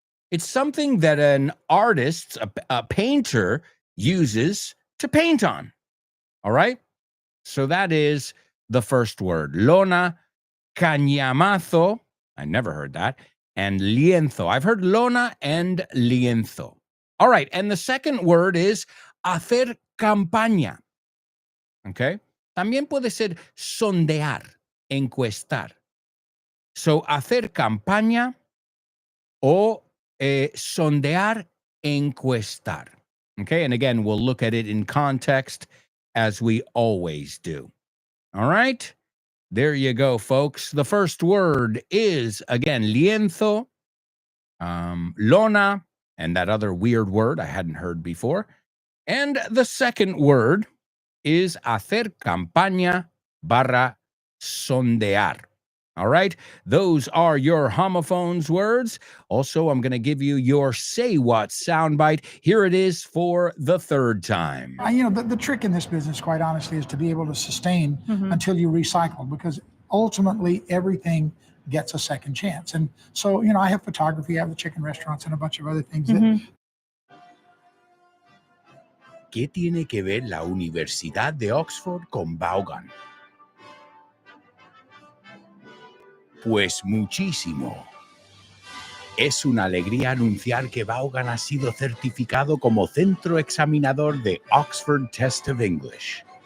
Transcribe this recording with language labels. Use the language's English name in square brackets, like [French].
[English] It's something that an artist, a painter, uses to paint on. All right. So that is the first word. Lona, cañamazo. I never heard that. And lienzo. I've heard lona and lienzo. All right. And the second word is hacer campaña. Okay. [Spanish] También puede ser sondear, encuestar. So, hacer campaña o sondear, encuestar. [English] Okay. And again, we'll look at it in context as we always do. All right. There you go, folks. The first word is, again, lienzo, lona, and that other weird word I hadn't heard before. And the second word is [Spanish] hacer campaña barra sondear. [English] All right, those are your homophones words. Also, I'm going to give you your Say What soundbite. Here it is for the third time. The trick in this business, quite honestly, is to be able to sustain until you recycle, because ultimately everything gets a second chance. And so, I have photography, I have the chicken restaurants, and a bunch of other things that [Spanish] ¿Qué tiene que ver la Universidad de Oxford con Vaughan? Pues muchísimo. Es una alegría anunciar que Vaughan ha sido certificado como centro examinador de Oxford Test of English.